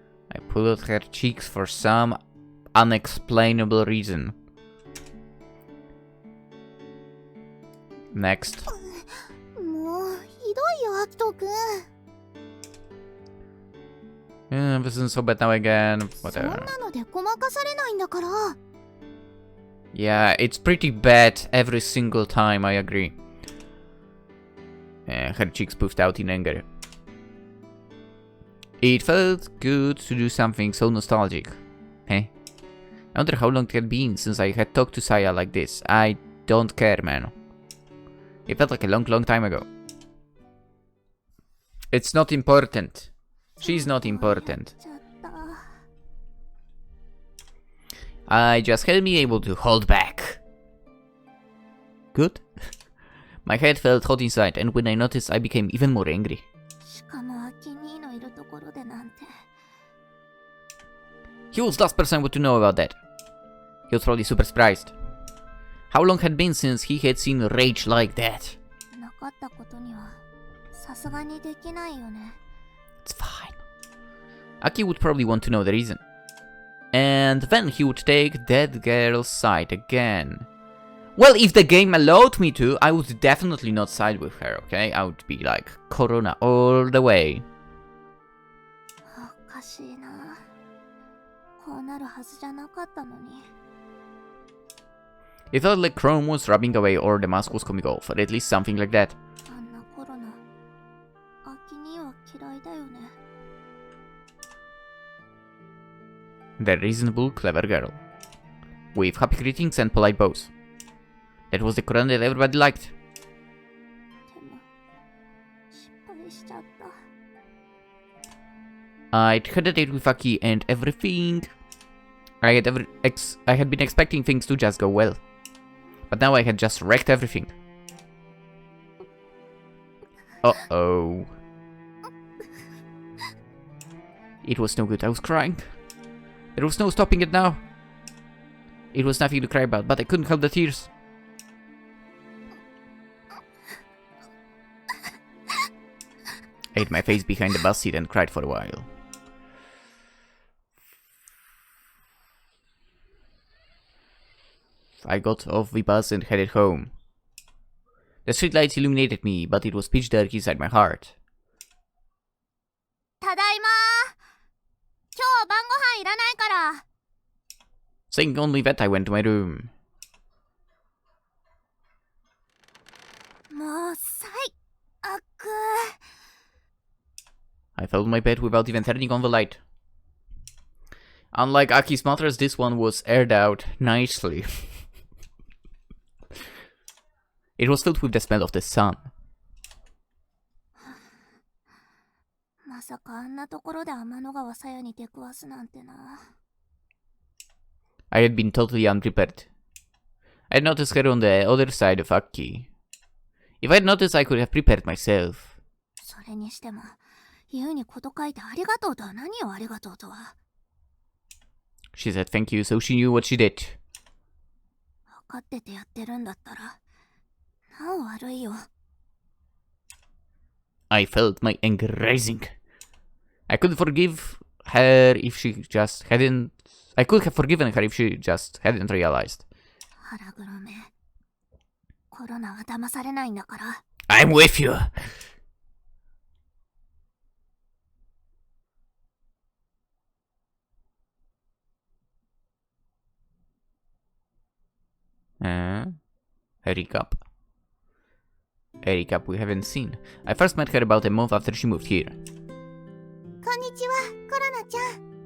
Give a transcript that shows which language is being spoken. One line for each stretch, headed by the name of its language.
English: I pulled her cheeks for some unexplainable reason. Next.
Japanese: もう、ひどいよ、アキトくん。
English: This isn't so bad now again.
Japanese: そん
English: Whatever.
Japanese: なのでごまかされないんだから。
English: Yeah, it's pretty bad every single time, I agree. Her cheeks puffed out in anger. It felt good to do something so nostalgic. I wonder how long it had been since I had talked to Saya like this. I don't care, man. It felt like a long time ago. It's not important. She's not important. I just hadn't been able to hold back. Good? My head felt hot inside, and when I noticed, I became even more angry.
Japanese: しかもアキ兄のいるところでなんて。
English: He was the last person I would to know about that. He was probably super surprised. How long had been since he had seen rage like that?
Japanese: なかったことにはさすがにできないよね。
English: It's fine. Aki would probably want to know the reason. And then he would take that girl's side again. Well, if the game allowed me to, I would definitely not side with her, okay? I would be like, Korona all the way.
Japanese: おかしいな。こうなるはずじゃなかったのに。
English: It felt like Chrome was rubbing away or the mask was coming off, or at least something like that.
Japanese: あんなコロナ、アキ兄は嫌いだよね。
English: The reasonable, clever girl. With happy greetings and polite bows. That was the Korona that everybody liked.
Japanese: でも、失敗しちゃった。
English: I'd had a date with Aki and everything. I had been expecting things to just go well. But now I had just wrecked everything. Uh-oh. It was no good, I was crying. There was no stopping it now. It was nothing to cry about, but I couldn't help the tears. I hid my face behind the bus seat and cried for a while. I got off the bus and headed home. The streetlights illuminated me, but it was pitch dark inside my heart.
Japanese: ただいまー。今日は晩ご飯いらないから。
English: Saying only that, I went to my room.
Japanese: もう最悪。
English: I fell on my bed without even turning on the light. Unlike Aki's mother's, this one was aired out nicely. It was filled with the smell of the sun.
Japanese: まさかあんなところで天の川さやに出くわすなんてな。
English: I had been totally unprepared. I noticed her on the other side of Aki. If I had noticed, I could have prepared myself.
Japanese: それにしても、言うにこと書いてありがとうとは何よありがとうとは。
English: She said thank you, so she knew what she did.
Japanese: 分かっててやってるんだったら、なお悪いよ。
English: I felt my anger rising. I could forgive her if she just hadn't. I could have forgiven her if she just hadn't realized.
Japanese: 腹黒め。コロナは騙されないんだから。
English: I'm with you. A recap. A recap we haven't seen. I first met her about a month after she moved here.
Japanese: こんにちは、コロナちゃん。